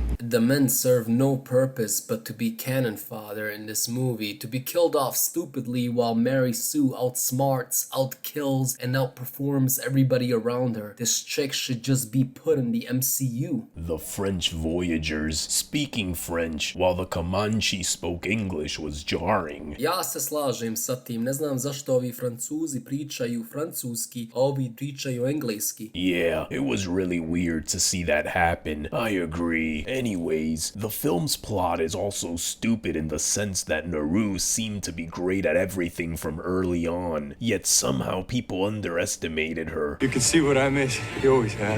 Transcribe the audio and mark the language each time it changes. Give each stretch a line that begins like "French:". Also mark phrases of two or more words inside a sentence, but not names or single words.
English: The men serve no purpose but to be cannon fodder in this movie, to be killed off stupidly while Mary Sue outsmarts, outkills, and outperforms everybody around her. This chick should just be put in the MCU. The French voyagers speaking French while the Comanche spoke English was jarring.
Serbian: Ja se slažem sa tim, ne znam zašto ovi Francuzi pričaju francuski, a ovi pričaju engleski.
English: Yeah, it was really weird to see that happen. I agree. Anyways, the film's plot is also stupid in the sense that Naru seemed to be great at everything from early on, yet somehow people underestimated her. You can see what I miss. You always have.